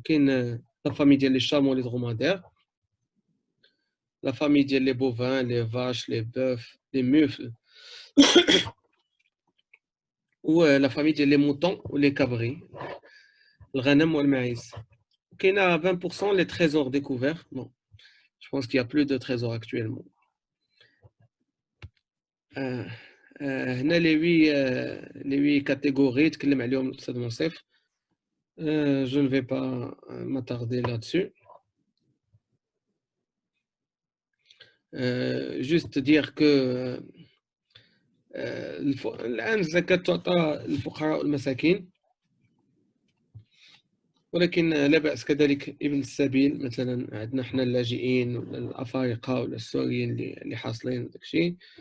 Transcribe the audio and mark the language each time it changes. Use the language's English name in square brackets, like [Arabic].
[French] كاين la famille ديال les chameaux les dromadaires, la famille ديال les bovins, les vaches, les bœufs, les mufles, ou la famille ديال les moutons ou les cabris, [Arabic] الغنم والماعز. كاين [French] 20% les trésors découverts. Bon, je pense qu'il y a plus de trésors actuellement. [Arabic] هنا [French] les 8 catégories [Arabic] تكلم عليهم الأستاذ منصف. [French] Je ne vais pas m'attarder là-dessus. Juste dire que [Arabic] الآن الزكاة تعطى للفقراء والمساكين، ولكن لا بأس كذلك ابن السبيل. مثلا عندنا حنا اللاجئين ولا الأفارقة ولا السوريين اللي حاصلين داك الشيء.